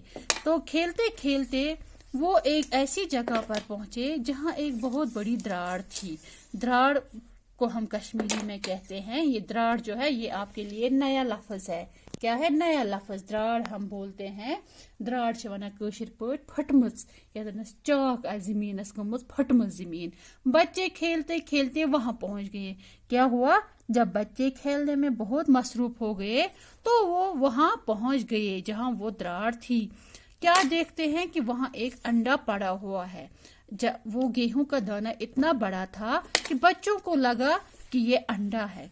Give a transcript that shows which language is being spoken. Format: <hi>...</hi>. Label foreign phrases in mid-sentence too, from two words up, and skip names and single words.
<hi>तो खेलते खेलते वो एक ऐसी जगह पर पहुंचे जहाँ एक बहुत बड़ी दरार थी। दरार को हम कश्मीरी में कहते हैं, ये दरार जो है ये आपके लिए नया लफ्ज है। क्या है नया लफ्ज? दरार हम बोलते हैं।</hi> <ks>دَرار چھ وَنان کٲشِر پَٹھ پھٹمٕژ، یتَنَس چاک آ زمینَس گَمٕژ پھٹمٕژ زمین.</ks> <hi>बच्चे खेलते खेलते वहां पहुंच गए। क्या हुआ? जब बच्चे खेलने में बहुत मसरूफ हो गए तो वो वहां पहुंच गए जहां वो दरार थी। क्या देखते हैं कि वहां एक अंडा पड़ा हुआ है। जब वो गेहूं का दाना इतना बड़ा था कि बच्चों को लगा कि ये अंडा है।</hi>